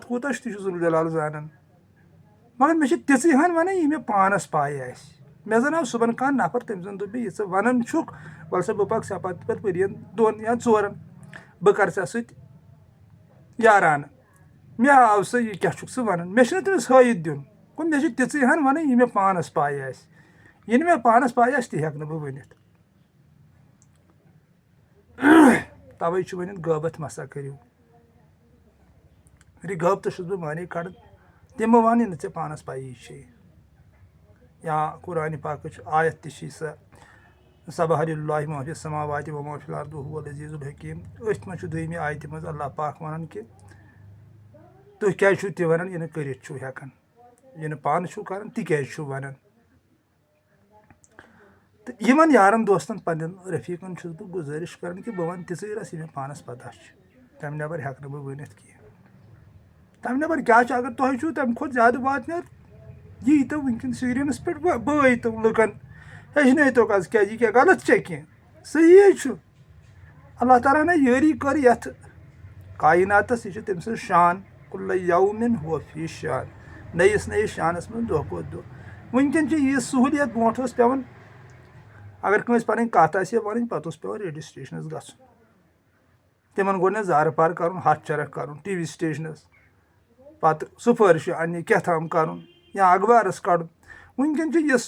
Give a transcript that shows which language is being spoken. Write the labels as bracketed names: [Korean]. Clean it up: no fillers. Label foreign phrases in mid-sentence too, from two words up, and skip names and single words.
[Kashmiri] کوٗتاہ چھُ تہِ چھُ ذوالجلال زانان مگر مےٚ چھِ تِژٕے ہن ونٕنۍ یہِ مےٚ پانس پاے آسہِ مےٚ زن آو صُبحن کانٛہہ نفر تٔمۍ زن دوٚپ مےٚ یہِ ژٕ ونان چھُکھ وَلہٕ سا بہٕ پکہٕ ژےٚ پتہٕ ؤرین 2 یا 4 بہٕ کرٕ ژےٚ سۭتۍ یارانہٕ مےٚ آو سا یہِ کیٛاہ چھُکھ ژٕ ونان مےٚ چھُنہٕ تٔمِس ہٲیِتھ دیُن گوٚو مےٚ چھِ تِژٕے ہن ونٕنۍ یہِ مےٚ پانس پاے آسہِ یہِ نہٕ مےٚ پانس پاے آسہِ تہِ ہٮ۪کہٕ نہٕ بہٕ ؤنِتھ توے چھُ ؤنِتھ غٲبت مسا کٔرِو غٲبتہٕ چھُس بہٕ مانے کڑان تِم بہٕ ونہٕ نہٕ ژےٚ پانس پیی چھے یا قرآنِ پاکٕچ آیت تہِ چھِ سۄ [Arabic] سبح للہ ما فی السماوات و ما فی الارض وهو العزیز الحکیم [Kashmiri] أتھۍ منٛز چھُ 2مہِ آیتہِ منٛز اللہ پاک ونان کہِ تُہۍ کیٛازِ چھِو تہِ ونان یہِ نہٕ کٔرِتھ چھُو ہٮ۪کان یہِ نہٕ پانہٕ چھُو کران تہِ کیٛازِ چھُو ونان تہٕ یِمن یارن دوستن پننٮ۪ن رفیٖقن چھُس بہٕ گُزٲرِش کران کہِ بہٕ ونہٕ تِژٕے رس یہِ مےٚ پانس پتہ چھِ تمہِ نٮ۪بر ہٮ۪کہٕ نہٕ بہٕ ؤنِتھ کینٛہہ تمہِ نٮ۪بر کیٛاہ چھُ اگر تۄہہِ چھُو تمہِ کھۄتہٕ زیادٕ واتنیر یی تو وٕنکٮ۪ن سیٖرینس پٮ۪ٹھ بٲیتو لُکن ہیٚچھنٲیتوکھ آز کیٛازِ یہِ کیٛاہ غلط چھےٚ کینٛہہ صحیح چھُ اللہ تعالیٰ ہن یٲری کٔر یتھ کایناتس یہِ چھِ تٔمۍ سٕنٛز شان [Arabic] کُلَ یومِن ہُوَ فی شان [Kashmiri] نٔیِس نٔیِس شانس منٛز دۄہ کھۄتہٕ دۄہ وٕنکٮ۪ن چھِ یہِ سہوٗلیت برونٛٹھ ٲس پٮ۪وان اگر کٲنٛسہِ پنٕنۍ کتھ آسہِ ہا ونٕنۍ پتہٕ اوس پٮ۪وان [English] radio stations [Kashmiri] گژھُن تِمن گۄڈنٮ۪تھ زارٕ پار کرُن ہتھ چرکھ کرُن [English] TV stations [Kashmiri] پتہٕ سُفٲرشہِ اننہِ کیٛاتھام کرُن یا اخبارس کڑُن وٕنکٮ۪ن چھِ یہِ